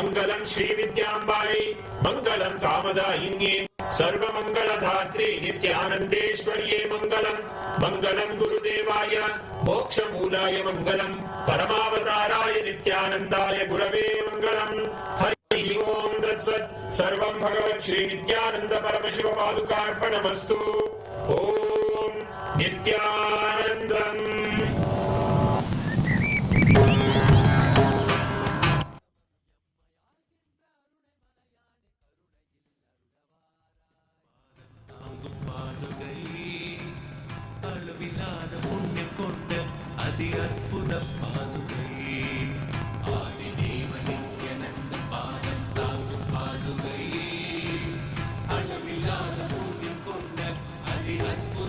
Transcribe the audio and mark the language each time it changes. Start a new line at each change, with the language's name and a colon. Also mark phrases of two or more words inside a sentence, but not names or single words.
Sanskrit: मङ्गलम् श्रीविद्याम्बायै मङ्गलम् कामदायिन्ये सर्वमङ्गलधात्री नित्यानन्देश्वर्ये मङ्गलम् मङ्गलम् गुरुदेवाय मोक्षमूलाय मङ्गलम् परमावताराय नित्यानन्दाय गुरवे मङ्गलम् हरि ओम् तत्सत् सर्वं भगवत् श्री नित्यानन्द परमशिव पादुकार्पणमस्तु ओम् नित्यानन्दम्
Tamil: அளவில்லாத புண்ணியம் கொண்ட அதி அற்புத பாதுகை ஆதிதேவ நித்யானந்த பாதம் தாங்கும் பாதுகை அளவில்லாத புண்ணியம் கொண்ட அதி அற்புத